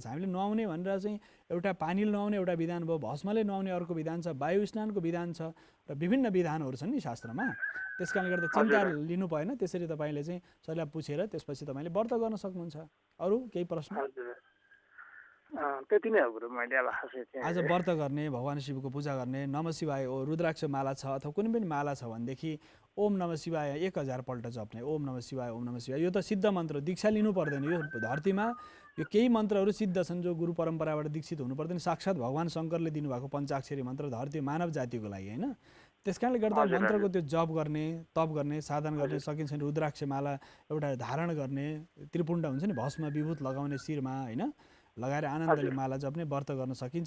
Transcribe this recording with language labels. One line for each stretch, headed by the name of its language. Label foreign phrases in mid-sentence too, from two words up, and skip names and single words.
Nepali: हामीले नुहाउने भनेर चाहिँ एउटा पानीले नुहाउने एउटा विधान भयो, भस्मले नुहाउने अर्को विधान छ, वायु स्नानको विधान छ, र विभिन्न विधानहरू छन् नि शास्त्रमा। त्यस कारणले गर्दा चिन्ता लिनु भएन। त्यसरी तपाईँले चाहिँ शरीरलाई पुछेर त्यसपछि तपाईँले व्रत गर्न सक्नुहुन्छ। अरू केही प्रश्न? त्यति नै हो गुरु। मैले अब आज व्रत गर्ने, भगवान शिवको पूजा गर्ने,
Sanskrit: नमः शिवाय
Nepali: रुद्राक्ष माला छ अथवा कुनै पनि माला छ भनेदेखि
Sanskrit: ओम नमः शिवाय
Nepali: 1000 पल्ट जप्ने।
Sanskrit: ओम नमः शिवाय, ओम नमः शिवाय।
Nepali: यो त सिद्ध मन्त्र, दीक्षा लिनु पर्दैन। यो धरतीमा यो केही मन्त्रहरू सिद्ध छन् जो गुरु परम्पराबाट दीक्षित हुनु पर्दैन। साक्षात् भगवान शङ्करले दिनुभएको पञ्चाक्षरी मन्त्र धरती मानव जातिको लागि, होइन? त्यस कारणले गर्दा मन्त्रको त्यो जप गर्ने, तप गर्ने, साधन गर्ने सकिन्छ नि। रुद्राक्ष माला एउटा धारण गर्ने, त्रिपुण्ड हुन्छ नि, भस्म विभूत लगाउने शिरमा, होइन, लगाएर आनन्दले माला जप्ने, व्रत गर्न सकिन्छ।